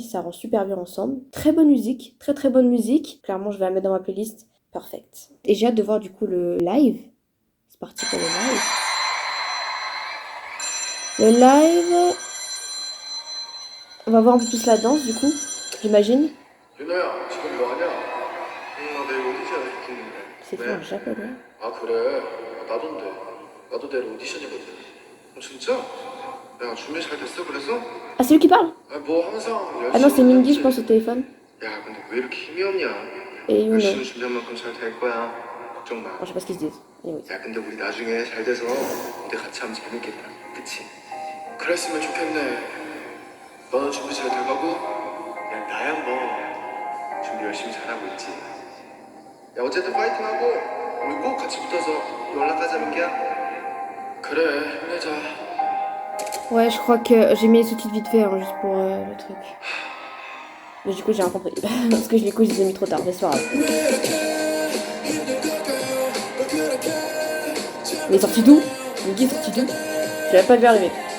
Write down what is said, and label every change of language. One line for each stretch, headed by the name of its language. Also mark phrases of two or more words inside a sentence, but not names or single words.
French: Ça rend super bien ensemble. Très bonne musique, très bonne musique. Clairement, je vais la mettre dans ma playlist. Perfect. Et j'ai hâte de voir du coup le live. C'est parti pour le live. Le live... On va voir un peu plus la danse, du coup, j'imagine.
Korean: 유나야, 지금 뭐 하냐? 나 내일 오디션 있는데.
French: C'est fait en japonais.
Korean: 아, 그래? 나도인데. 나도 내일 오디션이거든. 진짜? 야, 준비 잘 됐어? 그래서?
French: Ah, c'est lui qui parle?
Korean: 뭐 항상
French: Ah non, c'est
Korean: 열심히
French: Mingy, je
Korean: 해야지.
French: pense, au téléphone.
Korean: 야, 근데 왜 이렇게 힘이 없냐?
French: Et Yuno.
Korean: 열심히 준비한 만큼 잘 될 거야. 걱정 마.
French: Bon, je sais pas ce qu'ils se disent. Anyway.
Korean: 야, 근데 우리 나중에 잘 돼서 무대 같이 하면 재밌겠다. 그치? 그랬으면 좋겠네. 너는 준비 잘 돼가고? 야, 나야 뭐 준비 열심히 잘하고 있지. 야, 어쨌든 파이팅하고 우리 꼭 같이 붙어서 연락하자, 민기야. 그래, 힘내자.
French: Ouais, je crois que j'ai mis les sous-titres vite fait, hein, juste pour le truc. Mais du coup, j'ai rien compris. Parce que je les ai mis trop tard, mais c'est pas grave. Il est sorti d'où? Mingy est sorti d'où? Je l'avais pas vu arriver.